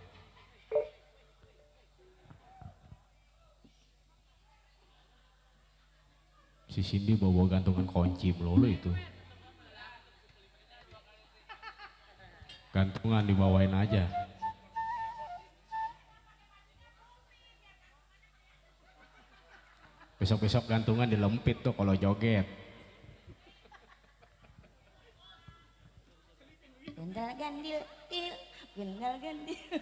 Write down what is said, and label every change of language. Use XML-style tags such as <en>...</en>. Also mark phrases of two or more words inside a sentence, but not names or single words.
<id>Si Cindy bawa gantungan kunci melulu itu. Gantungan dibawain aja. Besok-besok gantungan dilempit tuh kalau joget. Gendal gandil, gendal gandil.</id>